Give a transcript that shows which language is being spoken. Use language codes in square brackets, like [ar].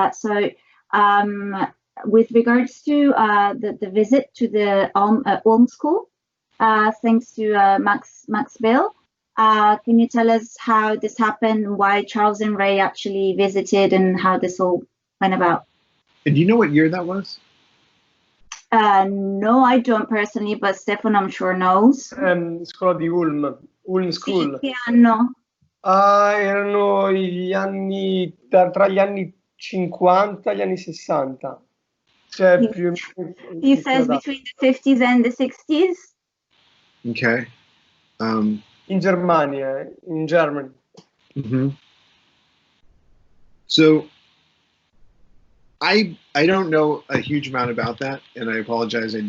[en] So with regards to the visit to the Ulm School, thanks to Max Bill. Can you tell us how this happened, why Charles and Ray actually visited, and how this all went about? And do you know what year that was? No, I don't personally, but Stefano I'm sure knows. [it] Scuola di Ulm School. Sì, che anno? Erano gli anni, tra gli anni 50 e gli anni 60. Cioè, [en] He says between the 50s and the 60s. Okay. [it] In Germania, [en] in Germany. Mm-hmm. So I don't know a huge amount about that, and I apologize.